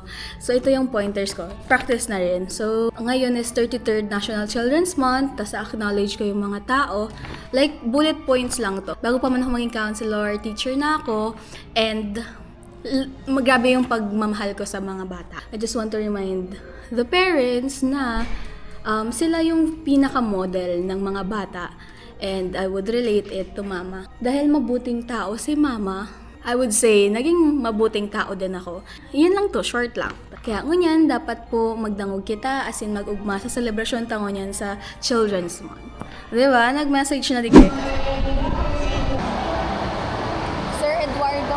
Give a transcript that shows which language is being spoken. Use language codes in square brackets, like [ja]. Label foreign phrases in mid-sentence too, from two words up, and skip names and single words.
[tl] So, ito yung pointers ko. Practice na rin. So, ngayon is 33rd National Children's Month. Tapos, acknowledge ko yung mga tao. Like, [en] bullet points [tl] lang to. Bago pa man ako maging counselor, teacher na ako. And, grabe yung pagmamahal ko sa mga bata. [en] I just want to remind the parents [tl] na sila yung pinaka-model ng mga bata [en] and I would relate it to mama. [tl] Dahil mabuting tao si mama, [en] I would say, [tl] naging mabuting tao din ako. Yun lang to, short lang. [bik] Kaya ngunyan, dapat po magdangog kita [en] as in [bik] mag-ugma sa selebrasyon tango niyan sa Children's Month. Diba? Nag-message na digay. Sir Eduardo.